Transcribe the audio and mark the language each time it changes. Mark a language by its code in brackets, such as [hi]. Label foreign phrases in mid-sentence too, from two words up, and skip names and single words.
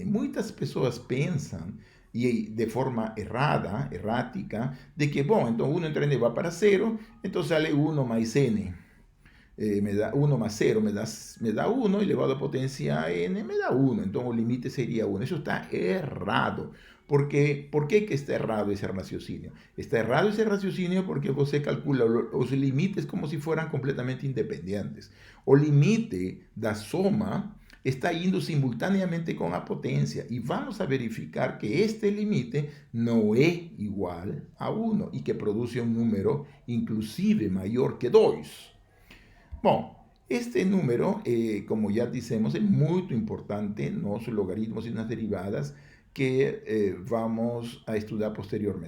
[pt] Muitas pessoas pensam, e de forma errática, de que, bom, então 1 entre n vai para 0, então sale 1 mais n. Me dá 1 más 0, me dá 1, elevado a potência n, me dá 1. Então, o limite seria 1. Isso está errado. [es] ¿Por qué [pt] que está errado ese raciocinio? Está errado ese raciocinio porque você calcula os limites [es] como si fueran completamente independientes. [pt] O limite da soma está indo simultaneamente com a potência. E vamos a verificar que este limite não é igual a 1 e que produz um número inclusive maior que 2. Bom, este número, como já dissemos, é muito importante nos logaritmos e nas derivadas que vamos a estudar posteriormente.